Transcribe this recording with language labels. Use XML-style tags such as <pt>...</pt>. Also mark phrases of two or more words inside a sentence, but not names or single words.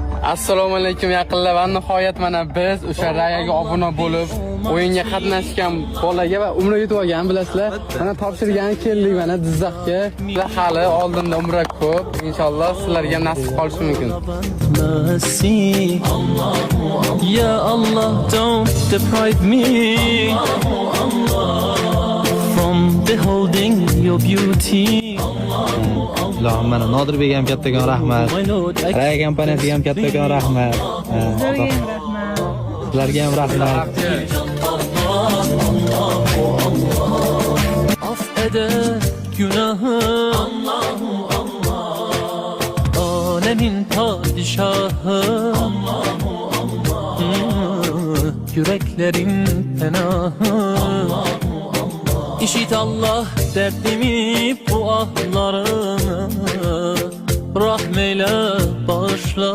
<uz>Assalomu alaykum yaqinlar. Va nihoyat mana biz o'sha Rayaga obuna bo'lib, o'yinga qatnashgan bolaga va umra yutib olgan bilasizlar. Mana topshirgani keldik mana Jizzaxga. Hali oldinda umra ko'p. Inshaalloh sizlarga nasib qolishi mumkin.</uz> <ar>Ya Allah,</ar> <en>don't deprive me from beholding your beauty.</en> <uz>Allohim mana Nodirbek ham kattakon rahmat. Raya kompaniyasiga ham kattakon rahmat. Sizlarga ham rahmat.</uz> <tr>Affeder günahı alemin padişahı yüreklerin penahı İşit Allah derdimi bu ahlarını rahmeyle bağışla.</tr>